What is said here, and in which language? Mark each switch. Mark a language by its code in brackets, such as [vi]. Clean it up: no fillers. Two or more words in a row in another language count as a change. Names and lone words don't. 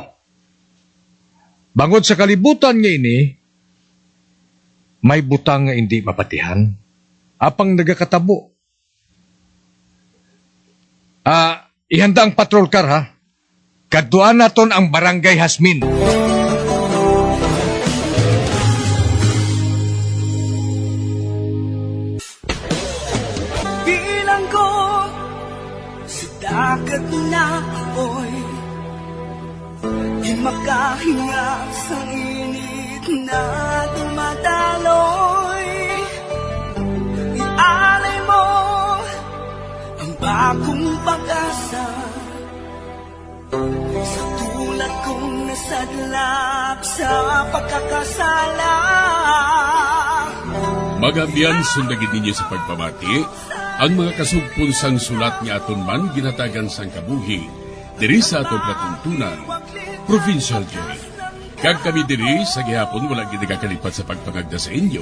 [hil] Bangod sa kalibutan nga ini, may butang nga hindi mapatihan. apang nagakatabo. Ihanda ang [en] patrol car [hil] ha. Kaduan naton ang Barangay Hasmin. [tl] Bilang ko sa dagat na apoy, di makahinga sa init na dumadaloy. Ialay mo ang bagong pag-asa sa tulad kong nasadlak sa pagkakasala. [hil] Magamian sundagin ninyo sa pagpamati ang mga kasugpon sang sulat nga aton man ginatagan sang kabuhi diri sa atong platuntunan, Provincial Jail. Kag kami diri sa gihapon wala gid nagakalipat sa pagpangagda sa inyo.